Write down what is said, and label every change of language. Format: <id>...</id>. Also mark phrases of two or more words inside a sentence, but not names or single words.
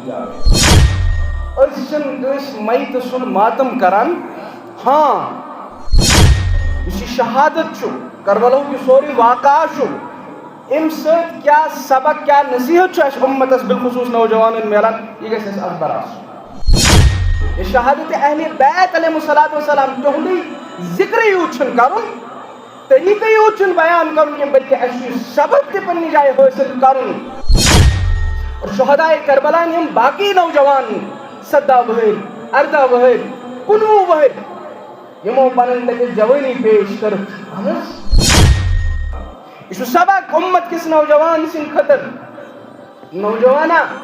<ks>جاوید أسۍ چھِنہٕ کٲنٛسہِ میتہٕ سُنٛد ماتم کران ہاں یُس یہِ شہادت چھُ کربلاہُک یہِ سورُے واقعہ چھُ امہِ سۭتۍ کیٛاہ سبق کیٛاہ نصیحت چھُ اَسہِ اُمتس بالخصوٗص نوجوانن میلان یہِ گژھِ اَسہِ اخبار آسُن یہ شہادت اہل بیت</ks> <ar>علیہ الصلوۃ والسلام</ar> <ks>تہندی ذکر یوت چھُنہٕ کرُن طریقہٕ یوت چھُنہٕ بیان کرُن کینٛہہ بلکہ اَسہِ چھُ سبق تہِ پننہِ جایہِ حٲصِل کرُن اور شہدائے کربلا یِم باقی نوجوان 17 وٕہٕرۍ 18 وٕہٕرۍ 19 وٕہٕرۍ یِمو پنٕنۍ تتہِ جوٲنی پیش کٔرٕکھ اہن حظ یہ چھُ سبق اُمت کِس نوجوان سٕنٛدِ خٲطرٕ نوجوانا</ks>